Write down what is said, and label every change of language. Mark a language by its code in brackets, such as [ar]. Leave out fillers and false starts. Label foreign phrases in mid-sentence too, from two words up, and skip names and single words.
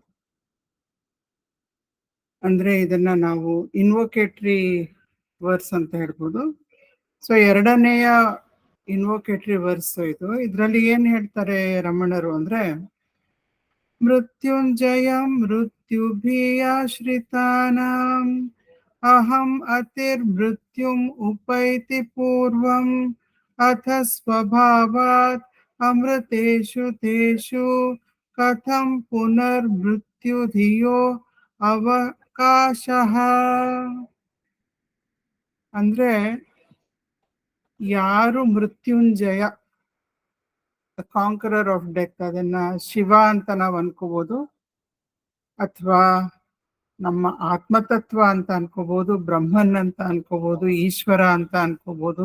[kn] ಅಂದ್ರೆ ಇದನ್ನ ನಾವು [en] invocatory verse [kn] ಅಂತ ಹೇಳ್ಬೋದು. ಸೊ 2ನೇಯ [en] invocatory verse [kn] ಇದು. ಇದರಲ್ಲಿ ಏನ್ ಹೇಳ್ತಾರೆ ರಮಣರು ಅಂದ್ರೆ, [sa] ಮೃತ್ಯುಂಜಯ ಮೃತ್ಯುಭಿಯಾಶ್ರಿತಾನಾಂ ಅಹಂ ಅತಿರ್ಮೃತ್ಯುಂ ಉಪೈತಿ ಪೂರ್ವಂ ಅಥ ಸ್ವಭಾವಾತ್ ಅಮೃತೇಷು ತೇಷು ಕಥಂ ಪುನರ್ಮೃತ್ಯುಧಿಯೋ ಅವಕಾಶಃ. [kn] ಅಂದ್ರೆ ಯಾರು ಮೃತ್ಯುಂಜಯ, [en] conqueror of death, [kn] ಅದನ್ನ ಶಿವ ಅಂತ ನಾವು ಅನ್ಕೋಬಹುದು, ಅಥವಾ ನಮ್ಮ ಆತ್ಮತತ್ವ ಅಂತ ಅನ್ಕೋಬಹುದು, ಬ್ರಹ್ಮನ್ ಅಂತ ಅನ್ಕೋಬಹುದು, ಈಶ್ವರ ಅಂತ ಅನ್ಕೋಬಹುದು.